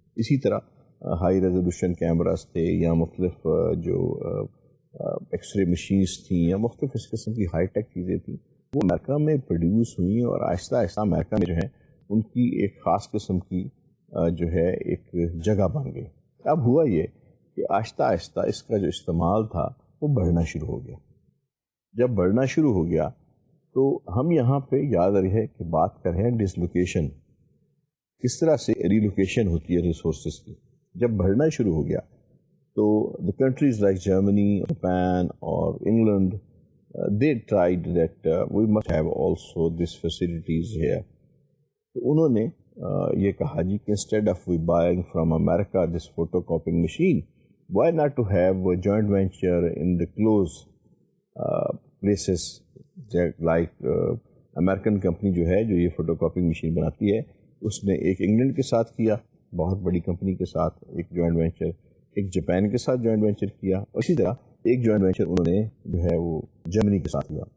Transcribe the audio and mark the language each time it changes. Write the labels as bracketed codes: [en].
[ur] اسی طرح high resolution cameras تھے یا مختلف جو ایکس رے مشینس تھیں یا مختلف اس قسم کی ہائی ٹیک چیزیں تھیں, وہ امریکہ میں پروڈیوس ہوئیں اور آہستہ آہستہ امریکہ میں جو ہے ان کی ایک خاص قسم کی جو ہے ایک جگہ بن گئی. اب ہوا یہ کہ آہستہ آہستہ اس کا جو استعمال تھا وہ بڑھنا شروع ہو گیا. جب بڑھنا شروع ہو گیا تو ہم یہاں پہ یاد رہے کہ بات کر رہے ہیں ڈس لوکیشن, کس طرح سے ری لوکیشن ہوتی ہے ریسورسز کی. جب بڑھنا شروع ہو گیا تو [en] the countries like Germany, Japan اور England, they tried that we must have also these facilities here. [ur] تو انہوں نے یہ کہا جی کہ [en] instead of we buying from America this photocopying machine, why not to have a joint venture in the close places like American company [ur] جو ہے جو یہ فوٹو کاپنگ مشین بناتی ہے, اس نے ایک انگلینڈ کے ساتھ کیا, بہت بڑی کمپنی کے ساتھ ایک جوائنٹ وینچر, ایک جاپان کے ساتھ جوائنٹ وینچر کیا, اور اسی طرح ایک جوائنٹ وینچر انہوں نے جو ہے وہ جرمنی کے ساتھ کیا.